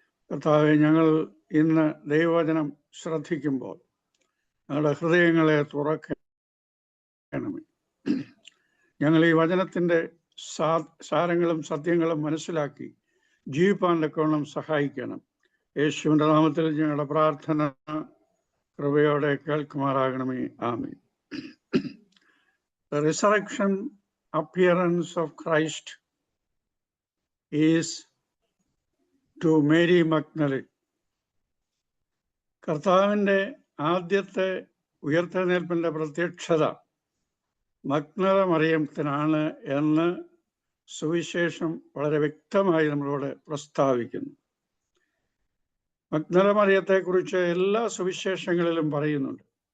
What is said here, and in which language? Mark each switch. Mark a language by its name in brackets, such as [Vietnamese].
[Malayalam] കർത്താവെ, ഞങ്ങൾ ഇന്ന് ദൈവവചനം ശ്രദ്ധിക്കുമ്പോൾ ഞങ്ങളുടെ ഹൃദയങ്ങളെ തുറക്കണമേ. ഞങ്ങൾ ഈ വചനത്തിൻ്റെ സാരങ്ങളും സത്യങ്ങളും മനസ്സിലാക്കി ജീവിപ്പാൻ തക്കവണ്ണം സഹായിക്കണം. യേശുവിൻ്റെ നാമത്തിൽ ഞങ്ങളുടെ പ്രാർത്ഥന കൃപയോടെ കേൾക്കുമാറാകണമേ. ആമേൻ. [English] The resurrection appearance of Christ is to Mary Magdalene. [Malayalam] കർത്താവിൻ്റെ ആദ്യത്തെ ഉയർത്തെഴുന്നേൽപ്പിൻ്റെ പ്രത്യക്ഷത മഗ്ദല മറിയത്തിനാണ് എന്ന് സുവിശേഷം വളരെ വ്യക്തമായി നമ്മളോട് പ്രസ്താവിക്കുന്നു. മഗ്ദല മറിയത്തെക്കുറിച്ച് എല്ലാ സുവിശേഷങ്ങളിലും പറയുന്നുണ്ട്.